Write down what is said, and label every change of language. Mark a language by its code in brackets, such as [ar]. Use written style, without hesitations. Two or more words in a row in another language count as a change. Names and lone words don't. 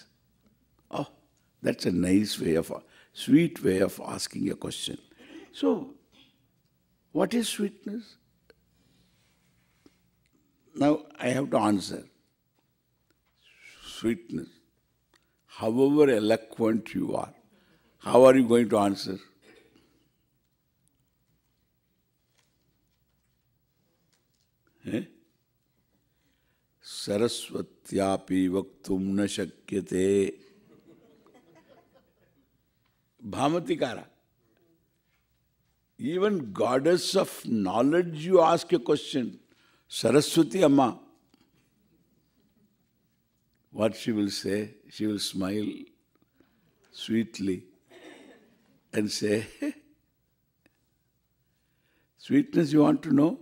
[en] Oh, that's a nice way of, sweet way of asking a question. So, what is sweetness? Now I have to answer. Sweetness. However eloquent you are, how are you going to answer? [sa] सरस्वत्यापि वक्तुं न शक्यते. Bhamatikara. [en] Even goddess of knowledge, you ask a question. Saraswati Amma. What she will say? She will smile sweetly and say, sweetness you want to know?